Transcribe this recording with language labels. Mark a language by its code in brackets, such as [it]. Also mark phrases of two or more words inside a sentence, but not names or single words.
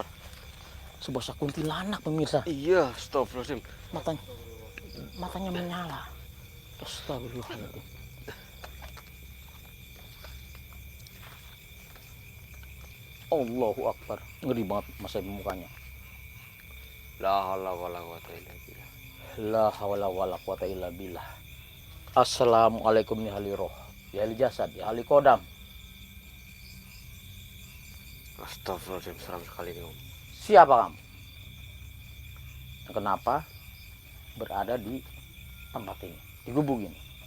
[id] Sebuah kuntilanak pemirsa. Iya, astagfirullahaladzim. Matanya menyala. Astagfirullahaladzim. [ar] الله أكبر. [id] Ngeri banget Mas Epi mukanya. [ar] لا حول ولا قوة إلا بالله. لا حول ولا قوة إلا بالله. السلام عليكم يا أهل الروح يا أهل الجسد يا أهل الخدام. [id] Astagfirullahaladzim, seram sekali ini Om. Siapa kamu? Dan kenapa berada di tempat ini, di gubuk ini?